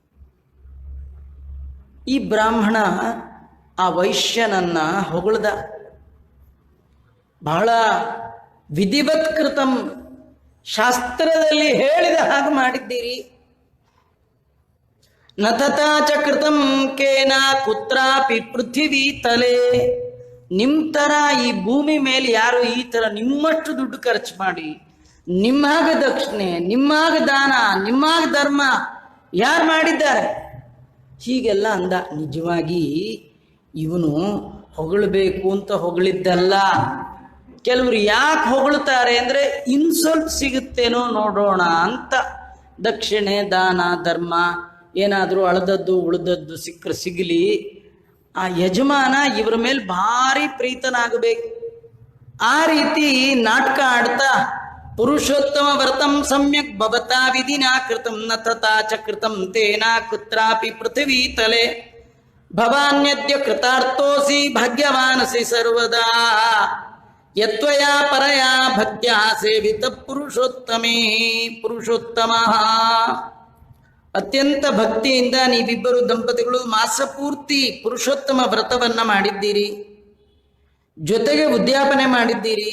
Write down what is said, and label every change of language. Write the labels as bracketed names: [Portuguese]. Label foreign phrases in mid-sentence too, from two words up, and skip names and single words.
[Kannada] ಈ ಬ್ರಾಹ್ಮಣ ಆ ವೈಶ್ಯನನ್ನ ಹೊಗಳ್ದ. ಬಹಳ ವಿಧಿವತ್ಕೃತಂ, ಶಾಸ್ತ್ರದಲ್ಲಿ ಹೇಳಿದ ಹಾಗೆ ಮಾಡಿದ್ದೀರಿ. [Sanskrit] ನತತಾ ಚ ಕೃತಂ ಕೇನ ಕುತ್ರಾಪಿ ಪೃಥ್ವಿ ತಲೆ. [Kannada] ನಿಮ್ಮ ಥರ ಈ ಭೂಮಿ ಮೇಲೆ ಯಾರು ಈ ಥರ ನಿಮ್ಮಷ್ಟು ದುಡ್ಡು ಖರ್ಚು ಮಾಡಿ, ನಿಮ್ಮಾಗ ದಕ್ಷಿಣೆ, ನಿಮ್ಮಾಗ ದಾನ, ನಿಮ್ಮಾಗ ಧರ್ಮ ಯಾರು ಮಾಡಿದ್ದಾರೆ? ಹೀಗೆಲ್ಲ ಅಂದ. ನಿಜವಾಗಿ ಇವನು ಹೊಗಳಬೇಕು ಅಂತ ಹೊಗಳಿದ್ದಲ್ಲ. ಕೆಲವರು ಯಾಕೆ ಹೊಗಳ್ತಾರೆ ಅಂದರೆ ಇನ್ನು ಸ್ವಲ್ಪ ಸಿಗುತ್ತೇನೋ ನೋಡೋಣ ಅಂತ. ದಕ್ಷಿಣೆ, ದಾನ, ಧರ್ಮ ಏನಾದರೂ ಅಳದದ್ದು ಉಳಿದದ್ದು ಸಿಕ್ಕರೆ ಸಿಗಲಿ, ಆ ಯಜಮಾನ ಇವರ ಮೇಲೆ ಭಾರಿ ಪ್ರೀತನಾಗಬೇಕು. ಆ ರೀತಿ ನಾಟಕ ಆಡ್ತಾ [Sanskrit] ಪುರುಷೋತ್ತಮ ವ್ರತಂ ಸಮ್ಯಕ್ ಭವತಾ ವಿಧಿನಾ ಕೃತಂ ನ ತಥಾ ಚ ಕೃತಂ ತೇನ ಕುತ್ರಾಪಿ ಪೃಥ್ವಿ ತಲೆ. ಭವಾನ್ಯದ್ಯ ಕೃತಾರ್ಥೋಸಿ ಭಾಗ್ಯವಾನಸಿ ಸರ್ವದಾ ಯತ್ವಯಾ ಪರಯಾ ಭಕ್ತ್ಯಾ ಸೇವಿತ ಪುರುಷೋತ್ತಮೇ ಪುರುಷೋತ್ತಮ. [Kannada] ಅತ್ಯಂತ ಭಕ್ತಿಯಿಂದ ನೀವಿಬ್ಬರು ದಂಪತಿಗಳು ಮಾಸಪೂರ್ತಿ ಪುರುಷೋತ್ತಮ ವ್ರತವನ್ನ ಮಾಡಿದ್ದೀರಿ, ಜೊತೆಗೆ ಉದ್ಯಾಪನೆ ಮಾಡಿದ್ದೀರಿ.